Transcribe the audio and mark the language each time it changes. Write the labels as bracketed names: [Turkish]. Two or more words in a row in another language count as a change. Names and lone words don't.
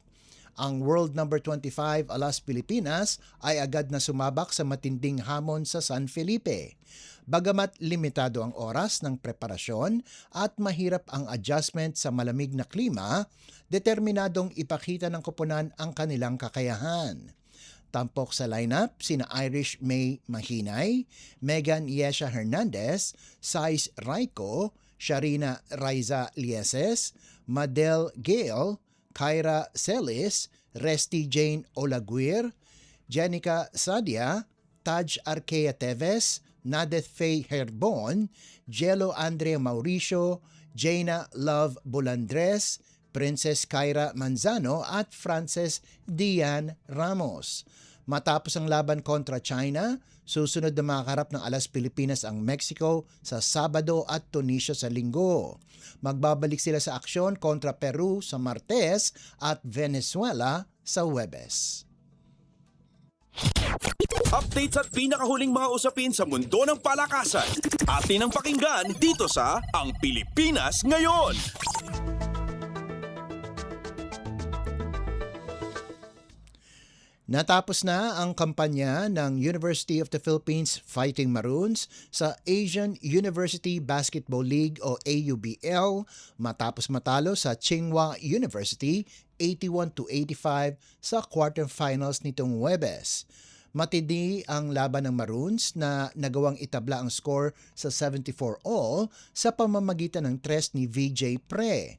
[Filipino] Ang world number 25 Alas Pilipinas ay agad na sumabak sa matinding hamon sa San Felipe. Bagamat limitado ang oras ng preparasyon at mahirap ang adjustment sa malamig na klima, determinadong ipakita ng koponan ang kanilang kakayahan. Tampok sa lineup sina Irish May Mahinay, Megan Yesha Hernandez, Sais Raiko, Sharina Raiza Lieses, Madel Gale, Kyra Celis, Resty Jane Olaguir, Jenica Sadia, Taj Arkea Teves, Nadeth Faye Herbon, Jello Andrea Mauricio, Jaina Love Bulandres, Princess Kyra Manzano at Frances Dian Ramos. Matapos ang laban kontra China, susunod na makaharap ng alas Pilipinas ang Mexico sa Sabado at Tunisia sa Linggo. Magbabalik sila sa aksyon kontra Peru sa Martes at Venezuela sa Huwebes. Updates at pinakahuling mga usapin sa mundo ng palakasan. Atin ang pakinggan dito sa Ang Pilipinas Ngayon. Natapos na ang kampanya ng University of the Philippines Fighting Maroons sa Asian University Basketball League o AUBL matapos matalo sa Tsinghua University 81-85 sa quarterfinals nitong Huwebes. Matindi ang laban ng Maroons na nagawang itabla ang score sa 74-all sa pamamagitan ng tres ni VJ Pre.